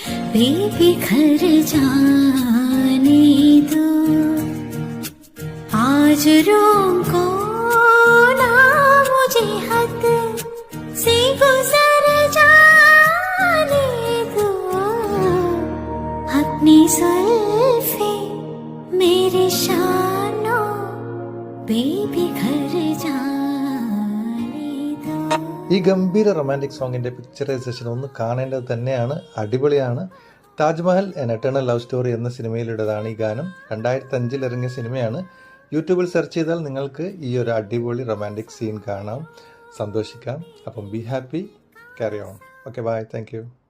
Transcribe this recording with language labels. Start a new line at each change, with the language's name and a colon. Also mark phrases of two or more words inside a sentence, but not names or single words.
Hindi: बेबिखर जाने दो आज रोको ना मुझे हद से गुजर जाने दो अपनी जुल्फे मेरे शानों बेबिखर जाने दो.
Malayalam: ഈ ഗംഭീര
English: romantic song picturisation
Malayalam: ഒന്ന് കാണേണ്ടത് തന്നെയാണ്. അടിപൊളിയാണ്. താജ്മഹൽ എൻ എറ്റേണൽ ലവ് സ്റ്റോറി എന്ന സിനിമയിലുടേതാണ് ഈ ഗാനം. 2005 ഇറങ്ങിയ സിനിമയാണ്. യൂട്യൂബിൽ സെർച്ച് ചെയ്താൽ നിങ്ങൾക്ക് ഈ ഒരു അടിപൊളി
English: romantic scene
Malayalam: കാണാം, സന്തോഷിക്കാം.
English: അപ്പം be happy, carry on. okay, bye, thank you.